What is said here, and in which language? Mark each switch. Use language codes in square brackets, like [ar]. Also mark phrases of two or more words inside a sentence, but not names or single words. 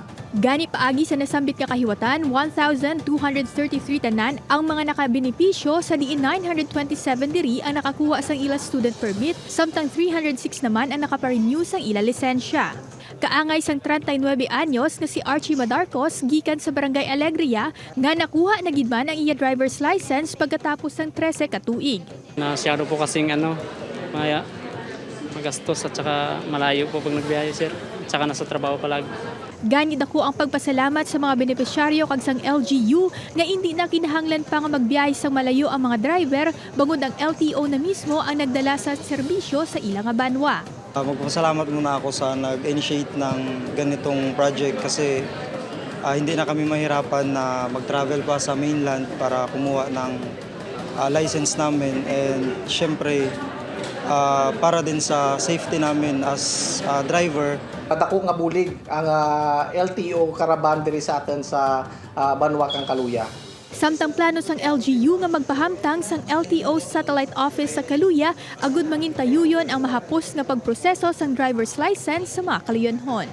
[hil] Gani paagi sa nasambit nga kahiwatan, 1,233 tanan ang mga nakabenepisyo sa diin 927 diri ang nakakuha sang ila student permit, samtang 306 naman ang nakaparenew sang ila lisensya. Kaangay sang 39 anyos nga si Archie Madarcos gikan sa Barangay Alegria nga nakuha na gid man ang iya driver's license [tl] pagkatapos ng [hil] 13 ka tuig. [tl] Masyado po kasing magastos at saka malayo po pag nagbiyahe, sir. At saka nasa trabaho palagi. [hil] Gani dako ang pagpasalamat sa mga benepisyaryo kag sang LGU nga hindi na kinahanglan pa nga magbiyahe sang malayo ang mga driver, bangod ang LTO na mismo ang nagdala sa serbisyo sa ilang nga banwa. [tl] Magpapasalamat muna ako sa nag-initiate ng ganitong project kasi hindi na kami mahirapan na mag-travel pa sa mainland para kumuha ng license namin, and syempre para din sa safety namin [en] as driver. [hil] Dako nga bulig ang LTO caravan diri sa atin sa Banwa kang Kaluya. Samtang plano sang LGU nga magpahamtang sang LTO Satellite Office sa Kaluya, agud mangintayuyon ang mahapos nga pagproseso sang [en] driver's license [hil] sa mga kaluyonhon.